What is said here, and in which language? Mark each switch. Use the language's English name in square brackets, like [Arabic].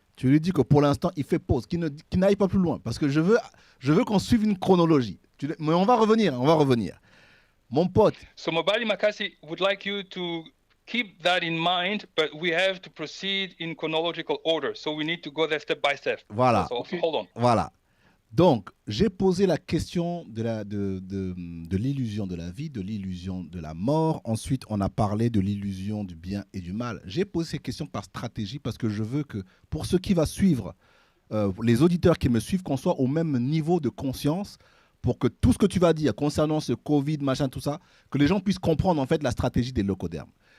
[French] Tu lui dis que pour l'instant, il fait pause, qu'il n'aille pas plus loin, parce que je veux qu'on suive une chronologie. Mais on va revenir. Mon pote. [English] So Mobali Makasi would like you to keep that in mind, but we have to proceed in chronological order. So we need to go there step by step. [French] Voilà. [English] So, hold on. [French] Voilà. Donc, j'ai posé la question de l'illusion de la vie, de l'illusion de la mort. Ensuite, on a parlé de l'illusion du bien et du mal. J'ai posé ces questions par stratégie parce que je veux que, pour ceux qui vont suivre, les auditeurs qui me suivent, qu'on soit au même niveau de conscience pour que tout ce que tu vas dire concernant ce Covid, machin, tout ça, que les gens puissent comprendre en fait la stratégie des locodermes.